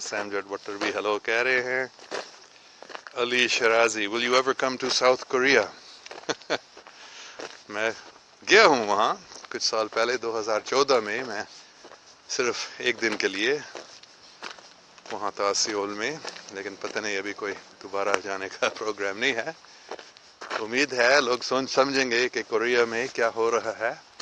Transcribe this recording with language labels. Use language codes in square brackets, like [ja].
[ur] Same جڈ butter بھی hello کہہ رہے ہیں. [en] Ali Shirazi will you ever come to South Korea. [ur] میں گیا ہوں وہاں کچھ سال پہلے، 2014 میں میں صرف ایک دن کے لیے وہاں تھا سیول میں، لیکن پتہ نہیں ابھی کوئی دوبارہ جانے کا پروگرام نہیں ہے. امید ہے لوگ سمجھیں گے کہ کوریا میں کیا ہو رہا ہے.